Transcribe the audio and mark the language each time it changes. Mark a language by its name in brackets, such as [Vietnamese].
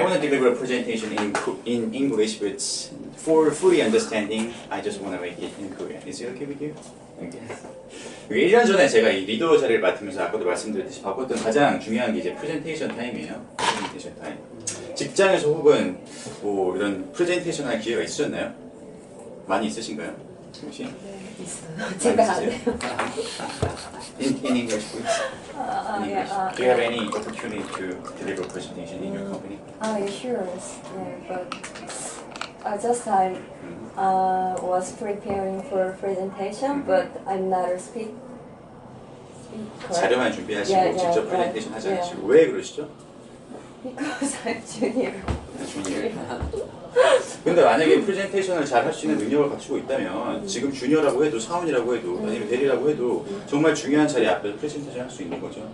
[English] gonna deliver a presentation in English, but for fully understanding, I just wanna make it in Korean. Is it okay with you? Okay. [Korean] 1년 전에 제가 이 리더 자리를 맡으면서 아까도 말씀드렸듯이 바꿨던 가장 중요한 게 이제 프레젠테이션 타임이에요. 프레젠테이션 타임. 직장에서 혹은 뭐 이런 프레젠테이션 할 기회가 있으셨나요? 많이 있으신가요? 혹시? 네, 있어요. 제가 안 해요. [English] In English, please. In English. Do you have any opportunity to deliver a presentation in your company? Sure. Yeah, but just I was preparing for a presentation, but I'm not a speaker. [Korean] 자료만 준비하시고 직접 프레젠테이션 하지 않으시고 왜 그러시죠? [English] Because I'm junior. junior. [Korean] 근데 만약에 프레젠테이션을 잘 할 수 있는 능력을 갖추고 있다면 지금 주니어라고 해도 사원이라고 해도 아니면 대리라고 해도 정말 중요한 자리 앞에서 프레젠테이션 할 수 있는 거죠.